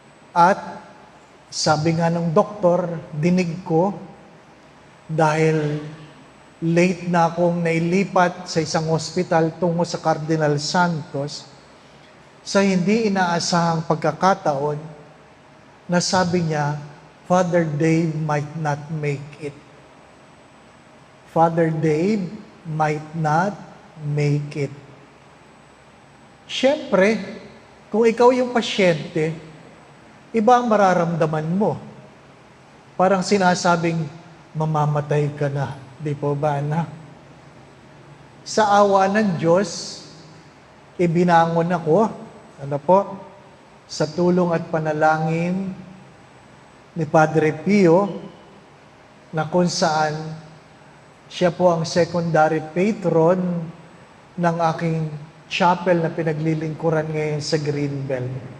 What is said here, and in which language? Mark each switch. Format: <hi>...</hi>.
<tl>At sabi nga ng doktor, dinig ko, dahil late na akong nailipat sa isang hospital tungo sa Cardinal Santos, sa hindi inaasahang pagkakataon, na sabi niya,</tl> <en>Father Dave might not make it. Father Dave might not make it.</en> <tl>Siyempre, kung ikaw yung pasyente, iba ang mararamdaman mo. Parang sinasabing, mamamatay ka na. Di po ba, anak? Sa awa ng Diyos, ibinangon ako, ano po, sa tulong at panalangin ni Padre Pio, na kung saan siya po ang secondary patron ng aking chapel na pinaglilingkuran ngayon sa Greenbelt.</tl>